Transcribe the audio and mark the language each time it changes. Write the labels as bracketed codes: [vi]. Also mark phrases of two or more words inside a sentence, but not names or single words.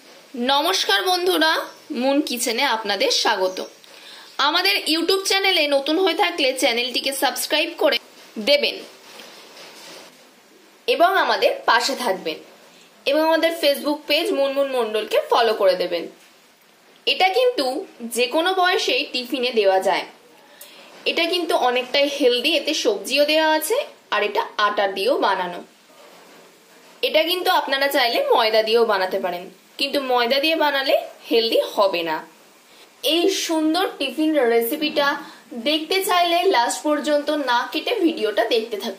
[bn] নমস্কার বন্ধুরা মুন কিচেনে আপনাদের স্বাগত। আমাদের ইউটিউব চ্যানেলে নতুন হয়ে থাকলে চ্যানেলটিকে সাবস্ক্রাইব করে দেবেন এবং আমাদের পাশে থাকবেন এবং আমাদের ফেসবুক পেজ মুনমুন মণ্ডলকে ফলো করে দেবেন। এটা কিন্তু যে কোনো বয়সেই টিফিনে देওয়া যায়। এটা কিন্তু অনেকটাই হেলদি, এতে সবজিও দেওয়া আছে আর এটা আটা দিয়েও বানানো। এটা কিন্তু আপনারা চাইলে ময়দা দিয়েও বানাতে পারেন, কিন্তু ময়দা দিয়ে বানালে হেলদি হবে না। এই সুন্দর টিফিন রেসিপিটা দেখতে চাইলে লাস্ট পর্যন্ত না কেটে ভিডিওটা দেখতে থাকুন।